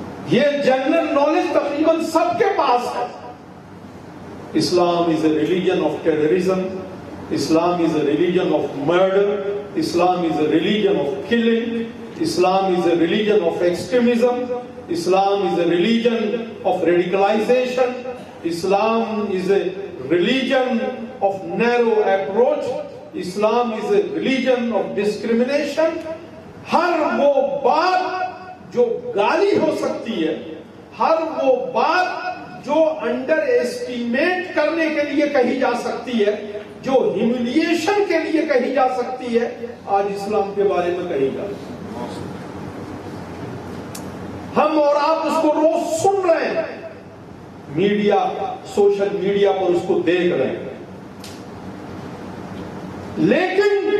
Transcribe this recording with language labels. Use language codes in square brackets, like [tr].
[ur] یہ general knowledge تقریباً سب کے پاس ہے۔ [en] Islam is a religion of terrorism, Islam is a religion of murder, Islam is a religion of killing, Islam is a religion of extremism, Islam is a religion of radicalization. Islam is a religion of narrow approach. Islam is a religion of discrimination. [ur] ہر وہ بات جو گالی ہو سکتی ہے، ہر وہ بات جو under estimate کرنے کے لیے کہی جا سکتی ہے، جو ہیوملیشن کے لیے کہی جا سکتی ہے، آج اسلام کے بارے میں کہی جا سکتی ہے۔ ہم اور آپ اس کو روز سن رہے ہیں، میڈیا، سوشل میڈیا پر اس کو دیکھ رہے ہیں، لیکن